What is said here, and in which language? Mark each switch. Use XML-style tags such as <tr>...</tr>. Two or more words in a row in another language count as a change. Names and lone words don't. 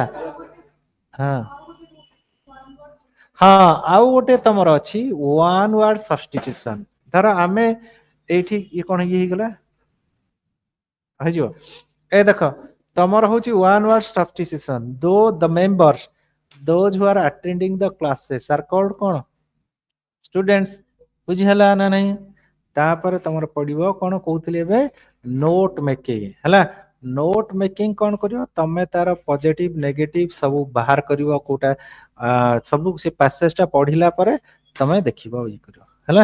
<or>ହଁ ହଁ ଆଉ ଗୋଟେ ତମର ଅଛି</or> <en>one word substitution.</en> <or>ଧର ଆମେ ଏଇଠି ଇଏ କଣ ହେଇଗଲା ହେଇଯିବ। ଏ ଦେଖ ତମର ହଉଛି</or> <en>one word substitution though the members those who are attending the classes are called କଣ students।</en> <or>ବୁଝି ହେଲା ନା ନାହିଁ? ତାପରେ ତମର ପଡିବ କଣ କହୁଥିଲି ଏବେ</or> <en>note making</en> <or>ହେଲା।</or> <en>note making</en> <or>କଣ କରିବ ତମେ ତାର ପଜିଟିଭ ନେଗେଟିଭ ସବୁ ବାହାର କରିବ କୋଉଟା ସବୁ ସେ ପାସେଜ ଟା ପଢିଲା ପରେ ତମେ ଦେଖିବ ଇଏ କରିବ ହେଲା।</or>